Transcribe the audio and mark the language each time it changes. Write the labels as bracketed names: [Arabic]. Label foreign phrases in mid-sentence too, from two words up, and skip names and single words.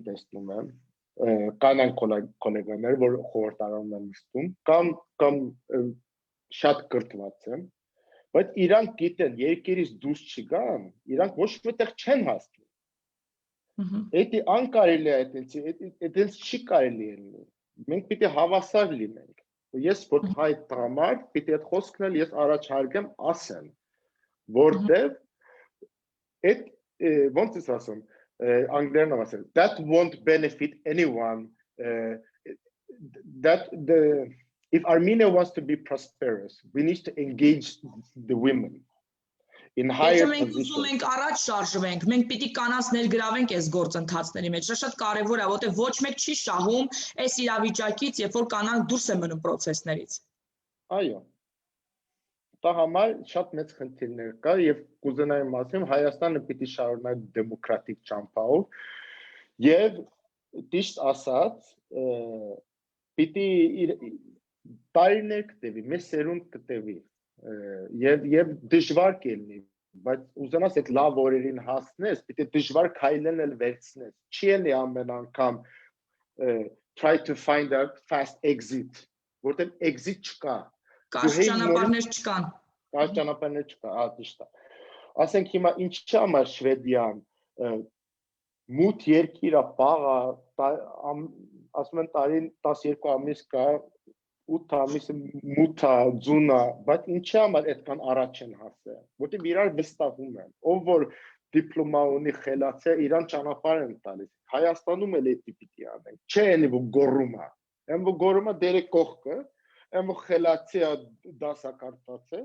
[Armenian] տեսնում եմ, կանանց գոլեգաներ, որ խորհրդարանում են նստում, կամ շատ կրթված են, բայց իրանք գիտեն, երկիրից դուրս չգան, իրանք ոչ մեկտեղ չեն հասնում։ Դա անկարելի է, այդպես չի կարելի լինի։ Մենք պիտի հավասար լինենք։ Ես որ հայ տղամարդ, պիտի այդ խոսքն էլ ես առաջարկեմ ասեմ, որտեղ ոնց ես ասում, անգլերենով ասել, [English] that won't benefit anyone, if Armenia wants to be prosperous, we need to engage the women. [Armenian] Եթե մենք ուզում ենք առաջ շարժվենք, մենք պիտի կանանց ներգրավենք այս գործընթացների մեջ, շատ կարևոր է, որտեղ ոչ մեկ չի շահում այս իրավիճակից, երբ որ կանանք դուրս են մնում պրոցեսներից։ Այո։ Դա համար շատ մեծ խնդիրներ կա եւ կուզենայեմ ասեմ, Հայաստանը պիտի շարունակի դեմոկրատիկ ճամփայով եւ ճիշտ ասած, պիտի տարիներ կտևի, մեծ սերունդ կտևի եւ դժվար կլինի, բայց ուզենաս այդ լավ օրերին հասնես, պիտի դժվար քայլեն էլ վերցնես։ Չի էլի ամեն անգամ [English] try to find a fast exit, [Armenian] որտեղ exit չկա։ Կարճ ճանապարհներ չկան։ Կարճ ճանապարհներ չկա, ճիշտ է։ Ասենք հիմա ինչի համար Շվեդիան մութ երկիր է, պաղ է, ասում են տարին 12 ամիս կա, 8 ամիսը մութ է, ձուն է, բայց ինչի համար այդքան առաջ են հասել, որտեղ իրար վստահում են, ով որ դիպլոմա ունի խելացի, իրան ճանապարհ են տալիս։ Հայաստանում էլ էդի պիտի անենք, չէ էլի որ գոռում է, այն որ գոռում է դերը կողքը, այն որ խելացի է դասակարգված է,